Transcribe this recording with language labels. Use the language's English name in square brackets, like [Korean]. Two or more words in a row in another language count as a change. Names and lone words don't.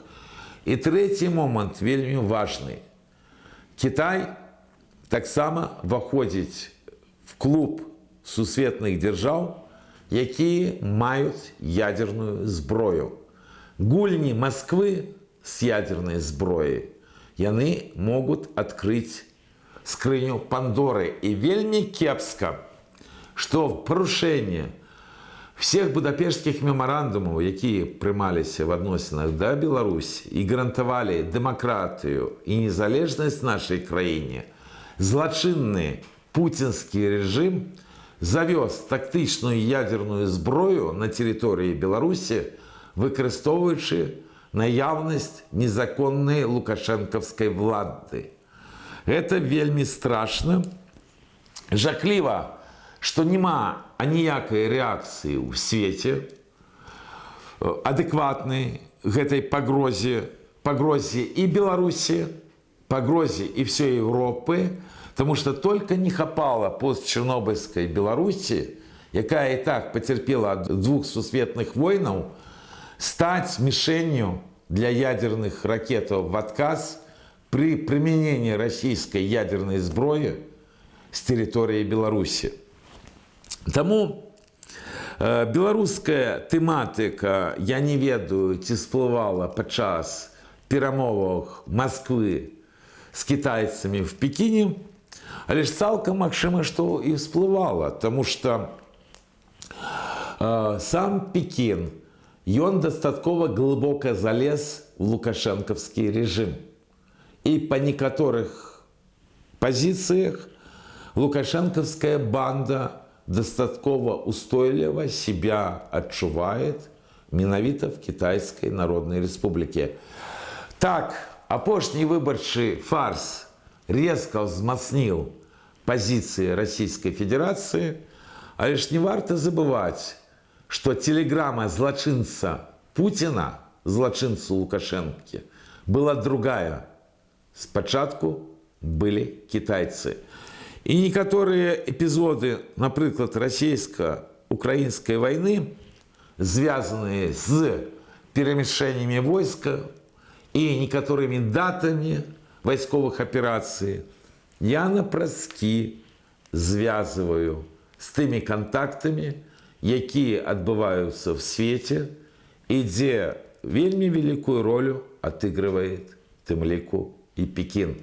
[Belarusian] І трэці момант вельмі важны. Кітай таксама ўваходзіць в клуб сусветных дзяржаў, якія маюць ядерную зброю. Гульні Москвы [Russian] с ядерной [Belarusian] зброей яны могуць адкрыць скрыню Пандоры. И вельмі кепска, что в парушэнне всех будапештскіх меморандумаў, якія прымаліся в адносінах да Беларусі і гарантавалі дэмакратыю і незалежнасць нашай краіне, злачынны пуцінскі рэжым завёз тактычную ядерную зброю на тэрыторыі Беларусі, выкарыстоўваючы наяўнасць незаконнай лукашэнкаўскай влады. Это вельмі страшна. Жахліва, што няма аніякай рэакцыі ў свеце адэкватнай гэтай пагрозе і Беларусі, пагрозе і [Russian] всей Европы, потому что только не хапала постчернобыльской Беларуси, якая и так потерпела от двух сусветных войнаў, стать мишенью для ядерных ракетов в отказ при применении российской ядерной зброи с территории Беларуси. [Belarusian] Тому беларуская тэматыка, я не ведаю, ці всплывала падчас перамоваў Москвы с китайцами в Пекине, але ж цалкам магчыма, што і всплывала, [Russian] потому что сам Пекин, [Belarusian] ён дастаткова глыбока залез в лукашэнкаўскі рэжым. И по некаторых позициях лукашэнкаўская банда дастаткова устойліва себя адчувает менавіта в Китайской Народной Республике. Так, апошні выбарчы фарс резко взмацніў позиции Российской Федерации, Але ж не варто забываць, што телеграмма злачынца Путина, злачынцу Лукашэнкі, была другая. Спачатку былі кітайцы. І некаторыя эпізоды, напрыклад, расійска-украінскай вайны, звязаныя з перамяшчэннямі войска і некаторымі датамі вайсковых аперацый, я напраскі звязваю з тымі кантактамі, якія адбываюцца ў свеце і дзе вельмі вялікую ролю адыгрывае тым ліку і Пекін.